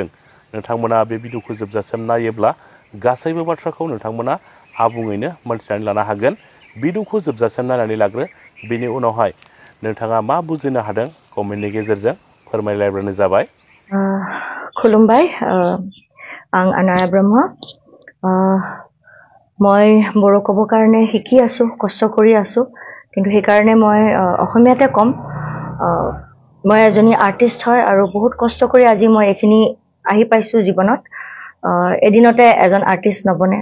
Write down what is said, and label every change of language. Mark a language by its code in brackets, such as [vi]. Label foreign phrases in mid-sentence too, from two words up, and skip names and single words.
[brx] नोंथांमोना बे भिडिअखौ जोबजासिम नायोब्ला गासैबो बाथ्राखौ नोंथांमोना आबुङैनो मोनथिनानै लानो हागोन। भिडिअखौ जोबजासिम नायनानै लाग्रो, बिनि उनावहाय नोंथाङा मा बुजिनो हादों कमेन्टनि गेजेरजों फोरमायलायब्लानो जाबाय। खुलुमबाय, आं आनैया ब्रह्म। [as] মই বড়ো ক'ব কাৰণে শিকি আছো, কষ্ট কৰি আছো, কিন্তু সেইকাৰণে মই অসমীয়াতে ক'ম। মই এজনী আৰ্টিষ্ট হয় আৰু বহুত কষ্ট কৰি আজি মই এইখিনি আহি পাইছো জীৱনত। এদিনতে এজন আৰ্টিষ্ট নবনে।